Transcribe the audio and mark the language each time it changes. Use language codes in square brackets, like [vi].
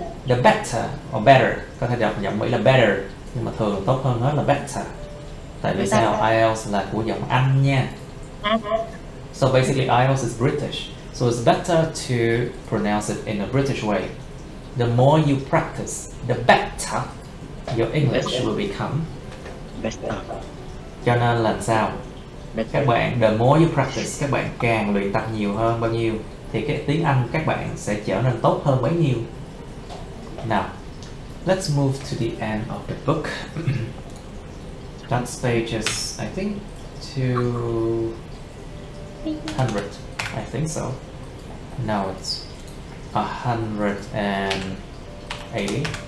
[en] The better or better, [vi] có thể đọc giọng Mỹ là better, nhưng mà thường tốt hơn hết là better. Tại vì sao? IELTS là của giọng Anh nha. [en] So basically IELTS is British. So it's better to pronounce it in a British way. The more you practice, the better your English will become. [vi] Cho nên là sao? Các bạn, [en] the more you practice, [vi] các bạn càng luyện tập nhiều hơn bao nhiêu thì cái tiếng Anh các bạn sẽ trở nên tốt hơn bấy nhiêu. [en] Now, let's move to the end of the book. That's pages, I think, 200. I think so. Now it's 180.